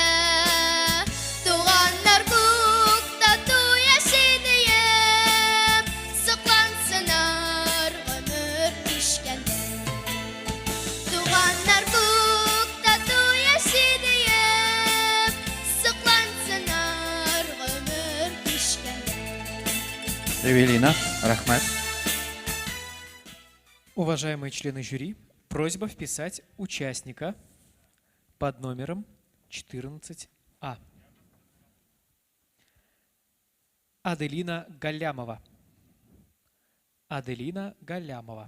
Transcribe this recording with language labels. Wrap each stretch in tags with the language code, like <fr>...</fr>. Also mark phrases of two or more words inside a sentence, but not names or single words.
<tt>Туганнар күк тату яши диеп, саклансыннар гомер кичкәндә. Туганнар күк тату яши диеп, саклансыннар гомер кичкәндә. Эвелина, рахмат.</tt> <ru>Уважаемые члены жюри, просьба вписать участника под номером 14А. Аделина Галямова. Аделина Галямова.</ru>